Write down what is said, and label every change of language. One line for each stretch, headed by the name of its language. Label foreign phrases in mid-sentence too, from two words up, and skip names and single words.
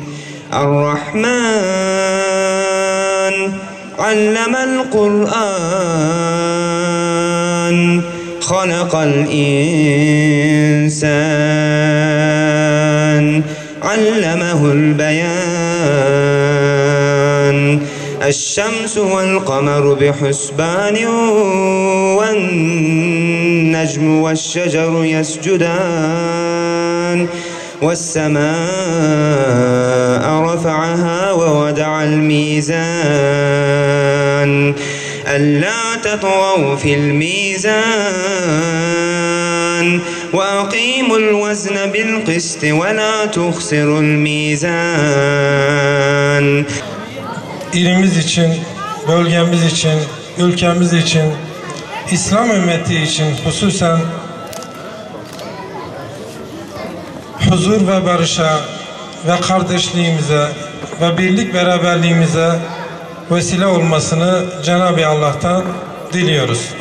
Arabic: الرحمن علم القرآن خلق الإنسان علمه البيان. الشمس والقمر بحسبان والنجم والشجر يسجدان والسماء رفعها ووضع الميزان ألا تطغوا في الميزان وأقيموا الوزن بالقسط ولا تخسروا الميزان.
Turkish: İlimiz için, bölgemiz için, ülkemiz için, İslam ümmeti için hususen huzur ve barışa ve kardeşliğimize ve birlik beraberliğimize vesile olmasını Cenab-ı Allah'tan diliyoruz.